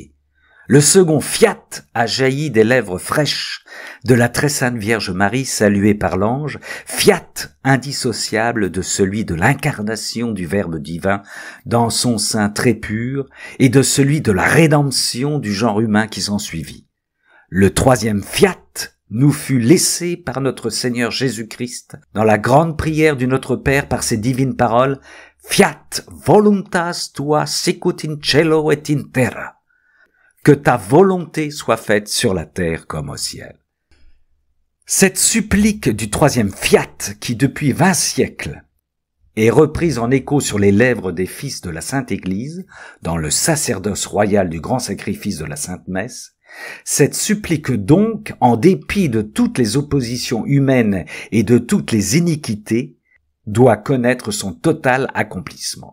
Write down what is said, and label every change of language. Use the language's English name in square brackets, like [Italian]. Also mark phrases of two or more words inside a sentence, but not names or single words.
[French] Le second fiat a jailli des lèvres fraîches de la très sainte Vierge Marie saluée par l'ange, fiat indissociable de celui de l'incarnation du Verbe divin dans son sein très pur et de celui de la rédemption du genre humain qui s'ensuivit. Le troisième fiat nous fut laissé par notre Seigneur Jésus-Christ dans la grande prière du Notre Père par ses divines paroles, [Latin] fiat voluntas tua sicut in cielo et in terra. [French] Que ta volonté soit faite sur la terre comme au ciel. Cette supplique du troisième fiat qui depuis 20 siècles est reprise en écho sur les lèvres des fils de la Sainte Église dans le sacerdoce royal du grand sacrifice de la Sainte Messe, cette supplique donc, en dépit de toutes les oppositions humaines et de toutes les iniquités, doit connaître son total accomplissement.